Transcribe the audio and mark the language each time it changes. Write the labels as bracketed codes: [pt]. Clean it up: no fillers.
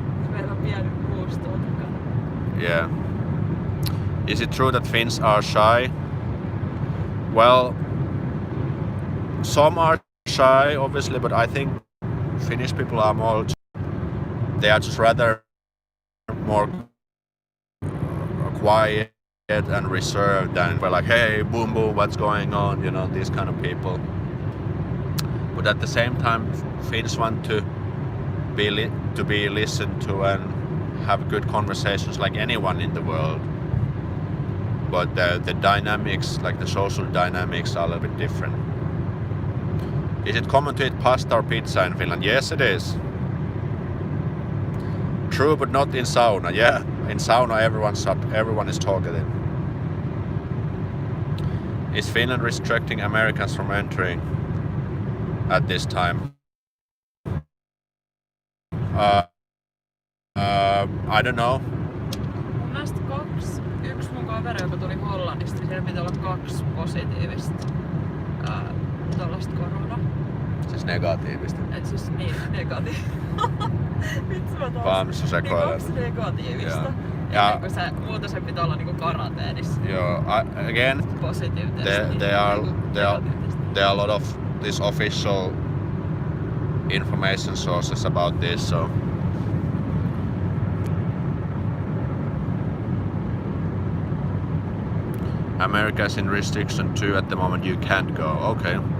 [fi] Meillä on pieni moose tuolla takana. [en] Yeah. Is it true that Finns are shy? Well, some are shy, obviously, but I think Finnish people are more. They are just rather more quiet and reserved, and we're like, hey, boom, boom, what's going on? You know, these kind of people. But at the same time, Finns want to be listened to and have good conversations like anyone in the world. But the dynamics, like the social dynamics, are a little bit different. Is it common to eat pasta or pizza in Finland? Yes, it is. True, but not in sauna. Yeah, in sauna everyone is talkative. Is Finland restricting Americans from entering at this time? I don't know. [fi] Mun mielestä yksi mun kaveri, joka tuli Hollannista, siellä pitää olla 2 positiivista tällaista koronaa. Siis negatiivista. Et siis niin, negatiivista. Vitsi mä taas. Pamsu sekoilen. Niin 2 negatiivista. [en] Yeah. [fi] Kun muuten se pitää olla niinku karanteenissa. [en] Yeah. Again, Positive test. there are a lot of these official information sources about this. So. America is in restriction too at the moment. You can't go. Okay.